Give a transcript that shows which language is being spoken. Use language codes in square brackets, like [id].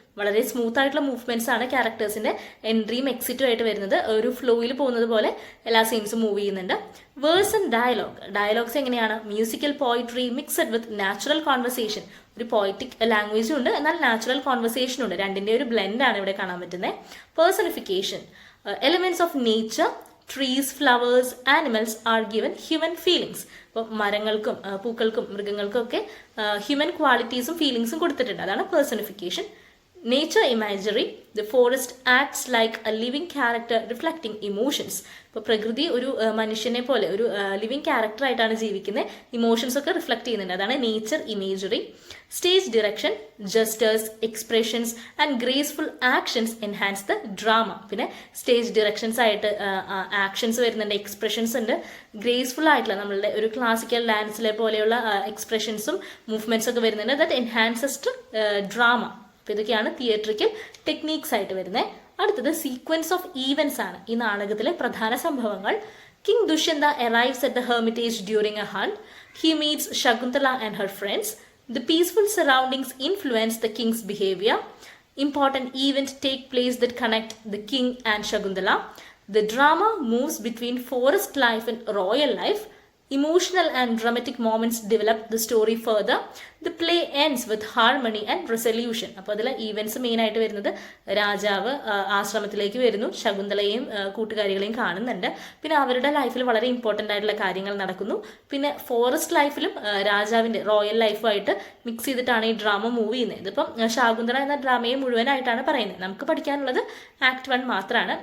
[ml] വളരെ സ്മൂത്ത് ആയിട്ടുള്ള മൂവ്മെന്റ്സ് ആണ് ക്യാരക്ടേഴ്സിന്റെ എൻട്രിയും എക്സിറ്റും ആയിട്ട് വരുന്നത്. ഒരു ഫ്ലോയിൽ പോകുന്നത് പോലെ എല്ലാ സീൻസും മൂവ് ചെയ്യുന്നുണ്ട്. [en] Verse and dialogue. [ml] ഡയലോഗ്സ് എങ്ങനെയാണ്? [en] Musical poetry mixed with natural conversation. [ml] ഒരു പോയറ്റിക് ലാംഗ്വേജും ഉണ്ട്, എന്നാൽ നാച്ചുറൽ കോൺവെർസേഷനും ഉണ്ട്. രണ്ടിന്റെ ഒരു ബ്ലെൻഡാണ് ഇവിടെ കാണാൻ പറ്റുന്നത്. [en] Personification: elements of nature, trees, flowers, animals are given human feelings. [ml] അപ്പോൾ മരങ്ങൾക്കും പൂക്കൾക്കും മൃഗങ്ങൾക്കും ഒക്കെ ഹ്യൂമൻ ക്വാളിറ്റീസും ഫീലിങ്സും കൊടുത്തിട്ടുണ്ട്. അതാണ് personification. [en] Nature imagery: the forest acts like a living character reflecting emotions. [ml] ഇപ്പോൾ പ്രകൃതി ഒരു മനുഷ്യനെ പോലെ ഒരു ലിവിങ് ക്യാരക്ടറായിട്ടാണ് ജീവിക്കുന്നത്, ഇമോഷൻസ് ഒക്കെ റിഫ്ലക്ട് ചെയ്യുന്നുണ്ട്. അതാണ് nature imagery. [en] Stage direction: gestures, expressions and graceful actions enhance the drama. [ml] പിന്നെ സ്റ്റേജ് ഡിറക്ഷൻസ് ആയിട്ട് ആക്ഷൻസ് വരുന്നുണ്ട്, എക്സ്പ്രഷൻസ് ഉണ്ട്, ഗ്രേസ്ഫുൾ ആയിട്ടുള്ള നമ്മളുടെ ഒരു ക്ലാസിക്കൽ ഡാൻസിലെ പോലെയുള്ള എക്സ്പ്രഷൻസും മൂവ്മെന്റ്സ് ഒക്കെ വരുന്നുണ്ട്. [en] That enhances to drama. [ml] അപ്പോൾ ഇതൊക്കെയാണ് തിയേറ്ററിക്കൽ ടെക്നീക്സ് ആയിട്ട് വരുന്നത്. അടുത്തത് സീക്വൻസ് ഓഫ് ഈവൻസ് ആണ്. ഈ നാടകത്തിലെ പ്രധാന സംഭവങ്ങൾ: [en] King Dushyanta arrives at the hermitage during a hunt. He meets Shakuntala and her friends. The peaceful surroundings influence the king's behavior. Important events take place that connect the king and Shakuntala. The drama moves between forest life and royal life. Emotional and dramatic moments develop the story further. The play ends with harmony and resolution. [ml] അപ്പോൾ അതിൽ events main ആയിട്ട് വരുന്നത് രാജാവ് ആശ്രമത്തിലേക്ക് വരുന്നു, ശകുന്തളയെയും കൂട്ടുകാരികളെയും കാണുന്നുണ്ട്. പിന്നെ അവരുടെ ലൈഫിൽ വളരെ ഇമ്പോർട്ടൻ്റ് ആയിട്ടുള്ള കാര്യങ്ങൾ നടക്കുന്നു. പിന്നെ ഫോറസ്റ്റ് ലൈഫിലും രാജാവിൻ്റെ റോയൽ ലൈഫുമായിട്ട് മിക്സ് ചെയ്തിട്ടാണ് ഈ ഡ്രാമ മൂവ് ചെയ്യുന്നത്. ഇതിപ്പം ശാകുന്തള എന്ന ഡ്രാമയെ മുഴുവനായിട്ടാണ് പറയുന്നത്. നമുക്ക് പഠിക്കാനുള്ളത് ആക്ട് 1 മാത്രമാണ്.